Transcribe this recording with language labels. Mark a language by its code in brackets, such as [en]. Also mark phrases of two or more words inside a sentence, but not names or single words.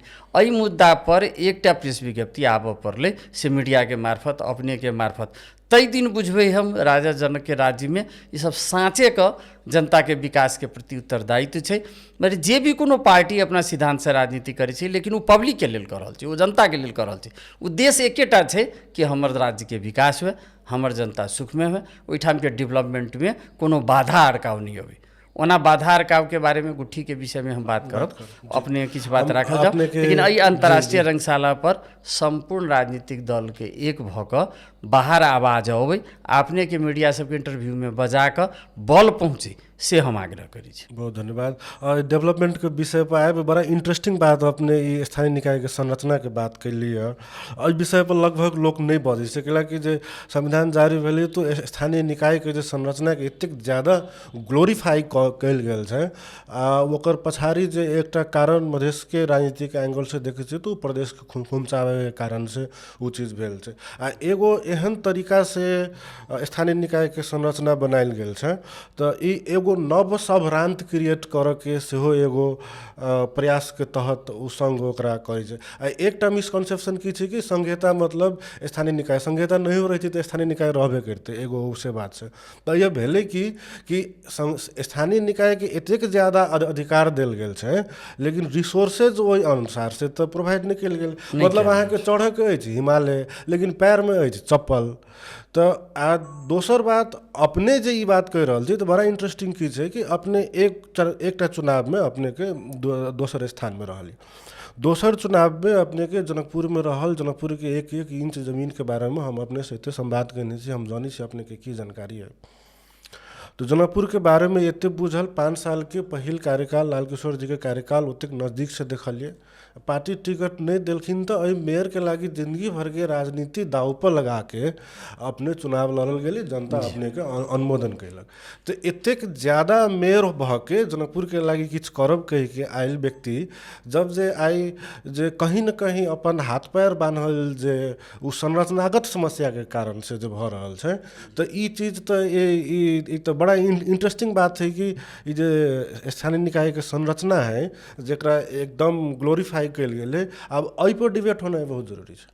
[mai] एहि मुद्दा पर एकटा प्रेस विज्ञप्ति आबऽ पड़लै से मीडिया के मार्फत अपने के मार्फत, तई दिन बुझबै हम राजा जनक के राज्य में ये सब साँचे का जनता के विकास के प्रति उत्तरदायित्व छै। मगर जे भी कोनो पार्टी अपना सिद्धांत से राजनीति करै छै लेकिन वो पब्लिक के लेल कर रहल छै, वो जनता के लेल कर रहल छै। उद्देश्य एकेटा छै कि हमर राज्य के विकास हुए, हमर जनता सुख में हुए, ओहिठाम के डेवलपमेंट में कोनो बाधा अड़काव नहीं होवे। ओना बाधा अड़काव के बारे में गुट्ठी के विषय में हम बात करब, अपने किछ बात राखल जाओ। लेकिन एहि अंतर्राष्ट्रीय रंगशाला पर संपूर्ण राजनीतिक दल के एक भऽ कऽ बाहर आवाज अबै, अपने के मीडिया सबके इंटरव्यू में बजा कऽ बल पहुँचे से हम आग्रह करी छी। बहुत धन्यवाद। और डेवलपमेंट के विषय पर आए बड़ा इंटरेस्टिंग बात अपने ई स्थानीय निकाय के संरचना के बात कैली है। एहि विषय पर लगभग लोग नहीं बजै छै कैलाकि जे संविधान जारी भेलै तो स्थानीय निकाय के जे संरचना के एतेक ज्यादा ग्लोरीफाई कयल गेल छै आ ओकर पछाड़ी जे एकटा कारण मधेश के राजनीतिक एंगल से देखै छै तो प्रदेश के खुमचावे के कारण से वो चीज भेल छै। आ एगो एहन तरीका से स्थानीय निकाय के संरचना बनायल गेल छै तो ई एगो नव सभ्रांत क्रिएट करऽ के सेहो एगो प्रयास के तहत उ संघ ओकरा करै छै। आ एकटा मिसकंसेप्शन की छै कि संघीयता मतलब स्थानीय निकाय, संघीयता नहीं रही थी तो स्थानीय निकाय रहबे करते, एगो से बात छै। तो यह भेलै कि स्थानीय निकाय के एतेक ज्यादा अधिकार देल गेल छै लेकिन रिसोर्सेज ओहि अनुसार से तो प्रोवाइड नहीं कयल गेल। मतलब अहाँ के चढ़े के अछि हिमालय लेकिन पैर में अछि चप्पल। तो आ दोसर बात अपने जे ई बात कहि रहल छी तो बड़ा इंटरेस्टिंग की छै कि अपने एकटा चुनाव में अपने के दोसर स्थान में रहली, दोसर चुनाव में अपने के जनकपुर में रहल, जनकपुर के एक एक इंच जमीन के बारे में हम अपने से एते संवाद करने छी, हम जानी छी अपने के की जानकारी है। तो जनकपुर के बारे में एते बुझल 5 साल के पहिल कार्यकाल लाल किशोर जी के कार्यकाल ओतेक नजदीक से देखलिए। पार्टी टिकट नहीं दिलखिन तो अभी मेयर के लागी जिंदगी भर के राजनीति दाव पर लगा के अपने चुनाव लड़ल गेली, जनता अपने के अनुमोदन कैलक। तो एतेक ज्यादा मेयर भऽ के जनकपुर के लागी किछु करब कहि के आयल व्यक्ति जब जे आई जे कहीं न कहीं अपन हाथ पैर बांधल जे उ संरचनागत समस्या के कारण से जो भऽ रहल छै तो ई चीज तो ई तो बड़ा इंटरेस्टिंग बात है कि ई जे स्थानीय निकाय के संरचना है जेकरा एकदम ग्लोरीफाई कयल गेलै, अब एहि पर डिबेट होना बहुत जरूरी छै।